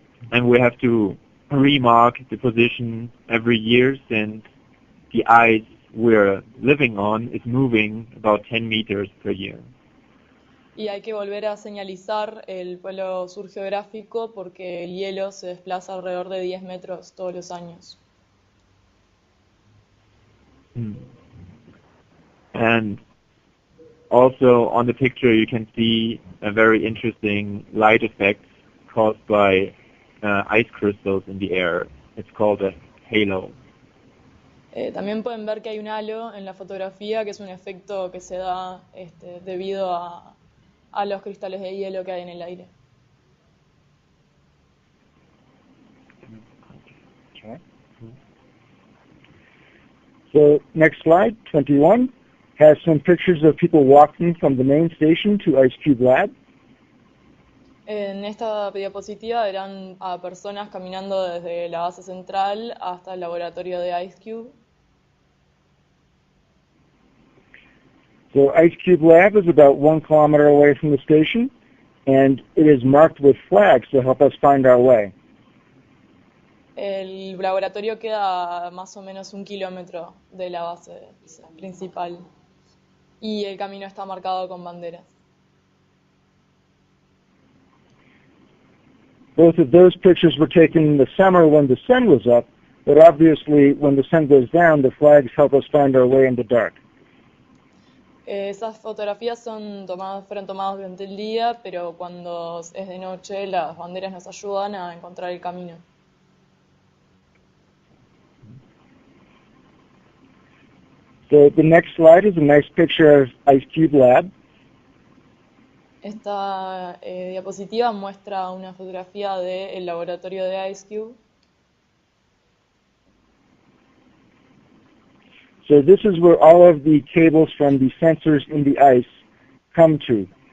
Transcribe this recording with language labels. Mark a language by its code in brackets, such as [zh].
[en] And we have to remark the position every year since the ice we're living on is moving about 10 meters per year. [es] Y hay que volver a señalizar el polo sur geográfico porque el hielo se desplaza alrededor de 10 metros todos los años. [en] And also on the picture you can see a very interesting light effect caused by ice crystals in the air. It's called a halo. [es] También pueden ver que hay un halo en la fotografía, que es un efecto que se da debido a los cristales de hielo que hay en el aire. [en] Okay. So next slide, 21, has some pictures of people walking from the main station to IceCube Lab. [es] En esta diapositiva verán a personas caminando desde la base central hasta el laboratorio de IceCube. [en] So IceCube Lab is about 1 kilometer away from the station, and it is marked with flags to help us find our way. [es] El laboratorio queda a más o menos 1 kilómetro de la base principal y el camino está marcado con banderas. [en] Both of those pictures were taken in the summer when the sun was up, but obviously when the sun goes down, the flags help us find our way in the dark. [es] Esas fotografías fueron tomadas durante el día, pero cuando es de noche las banderas nos ayudan a encontrar el camino. [en] So the next slide is a nice picture of IceCube Lab. [es] Esta diapositiva muestra una fotografía del laboratorio de IceCube. [en] So this is where all of the cables from the sensors in the ice come to.